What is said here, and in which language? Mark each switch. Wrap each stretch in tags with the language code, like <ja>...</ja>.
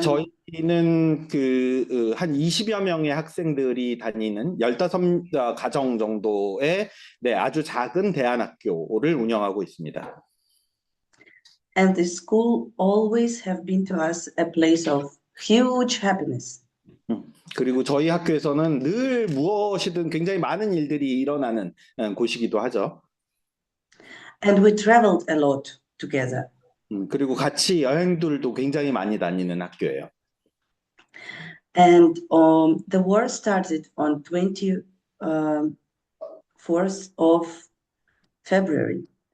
<ko>저희는 한 20여 명의 학생들이 다니는 15 가정 정도의 아주 작은 대안학교를 운영하고 있습니다.</ko> <en>and the school always have been to us a place of huge happiness.</en> <ko>그리고 저희 학교에서는 늘 무엇이든 굉장히 많은 일들이 일어나는 곳이기도 하죠.</ko> <en>And we traveled a lot together.</en> <ko>그리고 같이 여행들도 굉장히 많이 다니는 학교예요.</ko> <en>And the war started on 24th of February.</en>